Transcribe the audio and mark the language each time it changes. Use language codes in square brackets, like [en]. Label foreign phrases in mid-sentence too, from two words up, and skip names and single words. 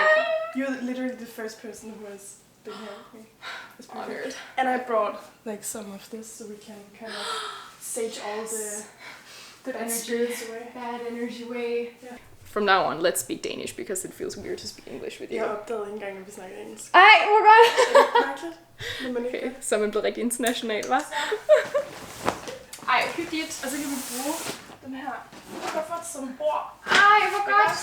[en] You're literally the first person who has been here with me. It's Honored. And I brought like some of this so we can kind of sage all the good bad energy spirits away. Bad energy away. Yeah. From now on, let's speak Danish because it feels weird to speak English with you. [da] Jeg opdagede ikke engang, at vi snakkede engelsk. Ej, hvor godt! Mærkeligt, når man ikke Okay, så man blev rigtig international, hva'? Ej, hyggeligt. Og så kan vi bruge den her kuffert som bord. Ej, hvor godt!